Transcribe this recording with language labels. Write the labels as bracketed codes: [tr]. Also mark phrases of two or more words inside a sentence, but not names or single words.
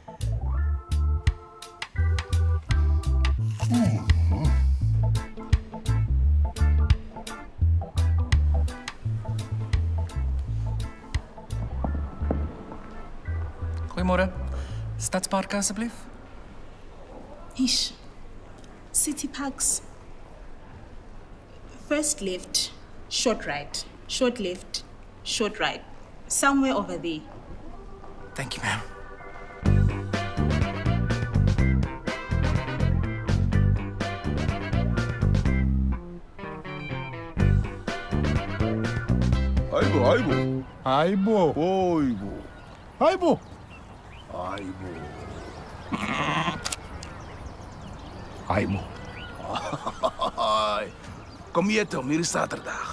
[af] Goeiemôre. Stadspark asseblief. [en] Ish. City Parks. First left, short right. Short left, short right. Somewhere over there. Thank you, ma'am. Aibo. Aibo. Oibo. Aibo. Aibo. Aibo. [af] Kom hier, Tom. Hier is zaterdag.